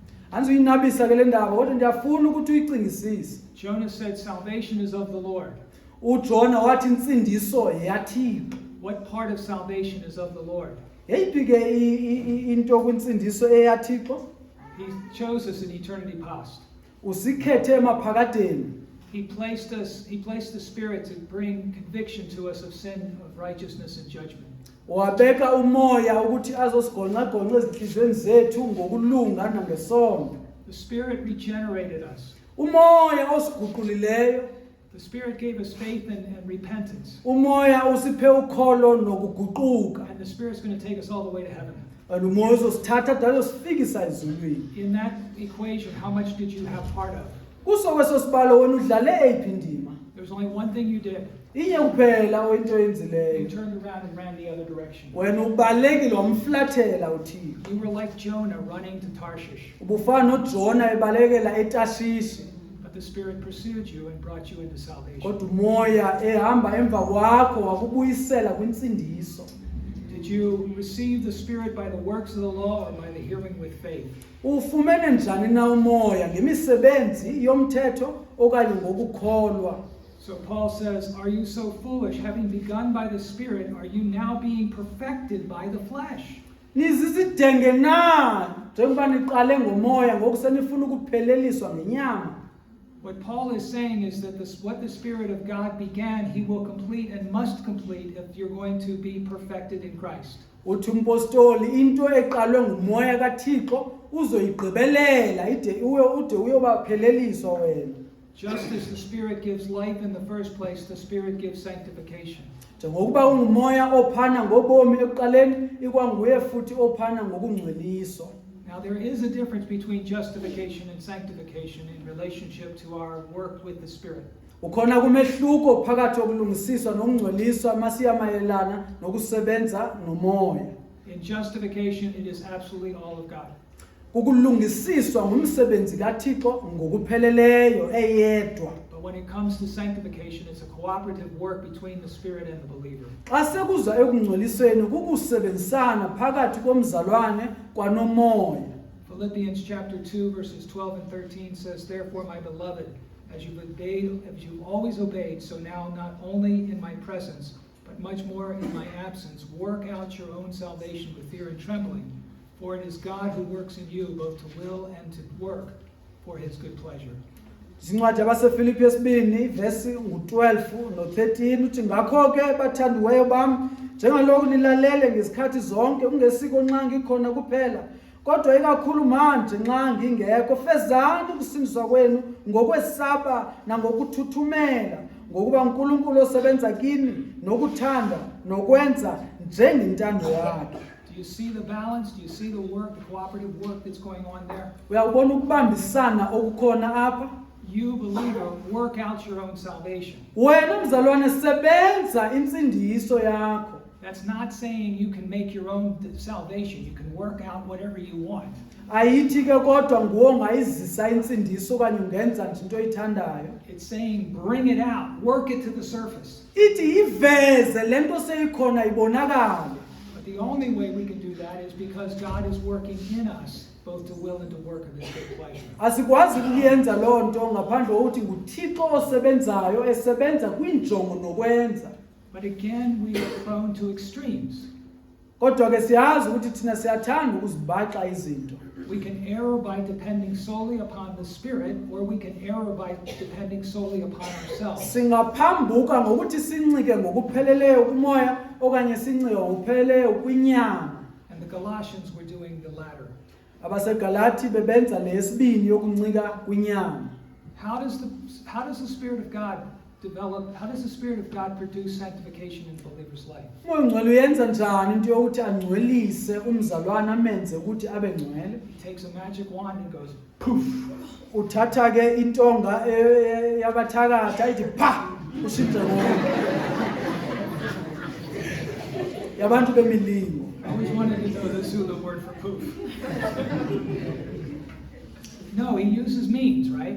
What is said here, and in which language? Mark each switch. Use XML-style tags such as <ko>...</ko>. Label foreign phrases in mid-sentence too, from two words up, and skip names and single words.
<xh>Anzuyinabisa ke le ndaba kodwa ndiyafuna ukuthi uyicingisise.</xh> <en>Jonah said salvation is of the Lord.</en> <xh>uJona wathi insindiso yaThixo.</xh> <en>What part of salvation is of the Lord?</en> <xh>Yeyiphi ke into kwinsindiso eyaThixo?</xh> <en>He chose us in eternity past.</en> <xh>Usikhethe emaphakadeni.</xh> <en>He placed the Spirit to bring conviction to us of sin, of righteousness and judgment.</en> <xh>Wabeka umoya ukuthi azosigonqa ezinhlizweni zethu ngokulunga nangesondo.</xh> <en>The Spirit regenerated us.</en> <xh>Umoya osiguqulileyo.</xh> <en>The Spirit gave us faith and repentance.</en> <xh>Umoya usiphe ukholo nokuguquka.</xh> <en>And the Spirit's going to take us all the way to heaven.</en> <xh>Umoya uzosithatha dayosifikisa ezulwini.</xh> <en>In that equation, how much did you have part of?</en> <xh>Kuso kwesosibalo wena udlale eyiphi indima?</xh> <en>There's only one thing you did.</en> <xh>Inye kuphela into</xh> <en>You</en> <xh>yenzileyo.</xh> <en>turned around and ran the other direction.</en> <xh>Wena ubalekile wamflathela uThixo.</xh> <en>You were like Jonah running to Tarshish.</en> <xh>Ubufana noJona ebalekela eTashishi.</xh> <en>But the Spirit pursued you and brought you into salvation.</en> <xh>Kodwa umoya ehamba emva kwakho wakubuyisela kwinsindiso.</xh> <en>Did you receive the Spirit by the works of the law or by the hearing with faith?</en> <xh>Ufumene njani na umoya ngemisebenzi yomthetho okanye ngokukholwa?</xh> <en>So Paul says, are you so foolish? Having begun by the Spirit, are you now being perfected by the flesh?</en> <xh>Nizizidenge na njengoba niqale ngomoya ngoku senifuna ukupheleliswa ngenyama.</xh> <en>What Paul is saying is that what the Spirit of God began, he will complete and must complete if you're going to be perfected in Christ.</en> <xh>Uthi umpostoli into eqalwe ngumoya kaThixo uzoyigqibelela ide uyobapheleliswa wena.</xh> <en>Just as the Spirit gives life in the first place, the Spirit gives sanctification.</en> <xh>Njengokuba ungumoya ophana ngobomi ekuqaleni ikwanguye futhi ophana ngokungcweliswa.</xh> <en>Now there is a difference between justification and sanctification in relationship to our work with the Spirit.</en> <xh>Ukhona kumehluko phakathi kokulungisiswa nokungcweliswa masiyamayelana nokusebenza nomoya.</xh> <en>In justification, it is absolutely all of God.</en> <xh>Ukulungisiswa ngumsebenzi kaThixo ngokupheleleyo eyedwa.</xh> <en>But when it comes to sanctification, it's a cooperative work between the Spirit and the believer.</en> <xh>Xa sekuza ekungcwelisweni kukusebenzisana phakathi komzalwane kwanomoya.</xh> <en>Philippians chapter 2 verses 12 and 13 says, therefore, my beloved, as you've always obeyed, so now not only in my presence, but much more in my absence, work out your own salvation with fear and trembling. For it is God who works in you both to will and to work for his good pleasure.</en> <zu>Zincwadi yabaseFilipi 2 verse 12 no13 uthi ngakho ke bathandiweyo bam njengalokhu nilalele ngesikhathi zonke ungesiko nxa ngikhona kuphela kodwa ikakhulu manje nxa ngingekho fezani ukusindiswa kwenu ngokwesaba nangokuthuthumela ngokuba uNkulunkulu osebenza kini nokuthanda nokwenza njengentando yakhe.</zu> <en>Do you see the balance? Do you see the work, the cooperative work that's going on there?</en> <xh>Uyabona ukubambisana okukhona apha?</xh> <en>You, believer, work out your own salvation.</en> <xh>Wena mzalwane sebenza insindiso yakho.</xh> <en>That's not saying you can make your own salvation. You can work out whatever you want.</en> <xh>Ayithi ke kodwa nguwe ongayizisa insindiso okanye ungenza nje into oyithandayo.</xh> <en>It's saying bring it out, work it to the surface.</en> <xh>Ithi iveze lento seyikhona ibonakale.</xh> <en>But the only way we can do that is because God is working in us both to will and to work of his good pleasure.</en> <xh>Asikwazi ukuyenza loo nto ngaphandle kokuthi nguThixo osebenzayo esebenza kwinjongo nokwenza.</xh> <en>But again, we are prone to extremes.</en> <xh>Kodwa ke siyazi ukuthi thina siyathanda ukuzibaxa izinto.</xh> <en>We can err by depending solely upon the Spirit, or we can err by depending solely upon ourselves.</en> <xh>Singaphambuka ngokuthi sincike ngokupheleleyo kumoya okanye sincike ngokupheleleyo kwinyama.</xh> <en>And the Galatians were doing the latter.</en> <xh>AbaseGalati bebenza lesibini yokuncika kwinyama.</xh> <en>How does the Spirit of God develop? How does the Spirit of God produce sanctification in the believer's life?</en> <xh>Umoya ongcwele uyenza njani into yokuthi angcwelise umzalwane amenze ukuthi abe ngcwele?</xh> <en>He takes a magic wand and goes poof.</en> <xh>Uthatha ke intonga yabathakatha ithi pha ushintshe ngoba. Yabantu bemilingo.</xh> <en>I always wanted to know the Zulu word for poof. No, he uses means, right?</en>